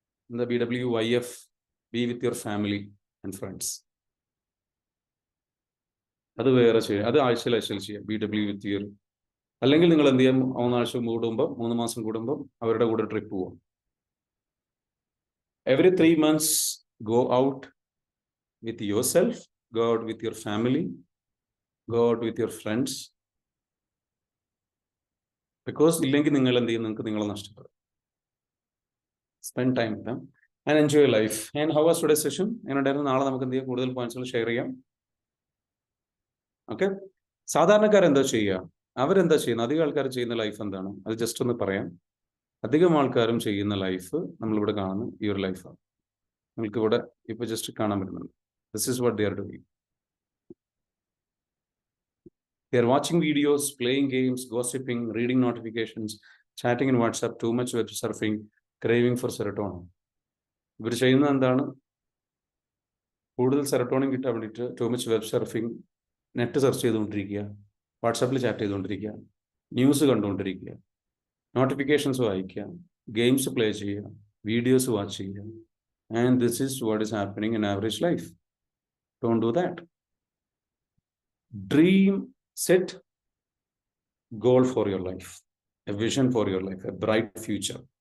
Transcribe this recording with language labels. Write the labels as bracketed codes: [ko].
[en] എന്താ BWYF? Be with your family and friends. [ml] അത് വേറെ ചെയ്യാം, അത് ആഴ്ചയിൽ ചെയ്യാം. BW വിത്ത് യുവർ, അല്ലെങ്കിൽ നിങ്ങൾ എന്ത് ചെയ്യാം, 3 ആഴ്ച കൂടുമ്പോൾ, 3 മാസം കൂടുമ്പോൾ അവരുടെ കൂടെ ട്രിപ്പ് പോവാം. [en] Every 3 months go out with yourself, go out with your family, go out with your friends. [ml] Because ഇല്ലെങ്കിൽ നിങ്ങൾ എന്ത് ചെയ്യും, നിങ്ങൾക്ക് നിങ്ങളെ നഷ്ടപ്പെടും. [en] Spend time with them and enjoy life. And how was today's session? [ml] എങ്ങനെയുണ്ടായിരുന്നു? നാളെ നമുക്ക് എന്ത് ചെയ്യാം, കൂടുതൽ പോയിന്റ്സുകൾ ഷെയർ ചെയ്യാം. ഓക്കെ. സാധാരണക്കാരെന്താ ചെയ്യുക, അവരെന്താ ചെയ്യുന്നത്, അധികം ആൾക്കാർ ചെയ്യുന്ന ലൈഫ് എന്താണ്, അത് ജസ്റ്റ് ഒന്ന് പറയാം. അധികം ആൾക്കാരും ചെയ്യുന്ന ലൈഫ് നമ്മളിവിടെ കാണുന്ന ഈ ഒരു ലൈഫാണ്. നിങ്ങൾക്ക് ഇവിടെ ഇപ്പൊ ജസ്റ്റ് കാണാൻ പറ്റുന്നുണ്ട്. [en] This is what they are doing. They are watching videos, playing games, gossiping, reading notifications, chatting in WhatsApp, too much web surfing, craving for serotonin. [ml] ഇവർ ചെയ്യുന്നത് എന്താണ്, കൂടുതൽ സെറട്ടോണിൻ കിട്ടാൻ വേണ്ടിയിട്ട് [en] too much web surfing, [ml] net search ചെയ്തുകൊണ്ടിരിക്കുക, വാട്സാപ്പിൽ chat ചെയ്തുകൊണ്ടിരിക്കുക, news കണ്ടുകൊണ്ടിരിക്കുക, notifications വായിക്കുക, ഗെയിംസ് പ്ലേ ചെയ്യുക, വീഡിയോസ് വാച്ച് ചെയ്യുക. [en] And this is what is happening in average life. Don't do that. Dream, set goal for your life, a vision for your life, a bright future.